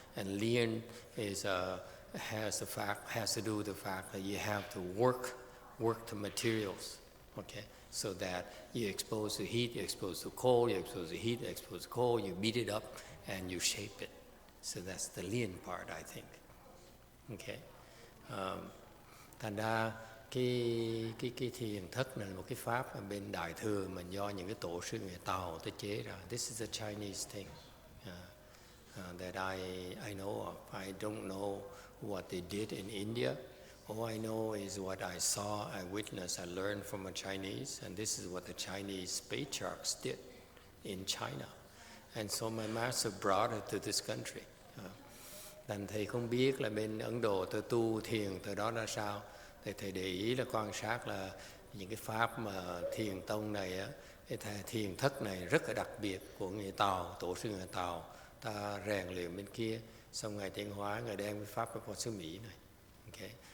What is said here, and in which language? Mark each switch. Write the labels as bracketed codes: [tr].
[en] And Lian is has to do with the fact that you have to work the materials, okay? So that you expose to heat, you expose to cold, you expose to heat, you expose to cold, you beat it up, and you shape it. So that's the Lian part, I think. Okay. [vi] Thành ra cái thiền thất này là một cái pháp ở bên Đại Thừa mà do những cái tổ sư người Tàu tới chế ra. [en] This is a Chinese thing that I know of. I don't know what they did in India. All I know is what I saw, I witnessed, I learned from a Chinese, and this is what the Chinese patriarchs did in China. And so my master brought it to this country. [vi] Thành thầy không biết là bên Ấn Độ tôi tu thiền từ đó ra sao. Thì thầy để ý là quan sát là những cái pháp mà thiền tông này á, cái thiền thất này rất là đặc biệt của người Tàu, tổ sư người Tàu. Ta rèn luyện bên kia, xong Ngài Tiến Hóa, Ngài đem cái pháp của xứ Mỹ này. [en] Okay.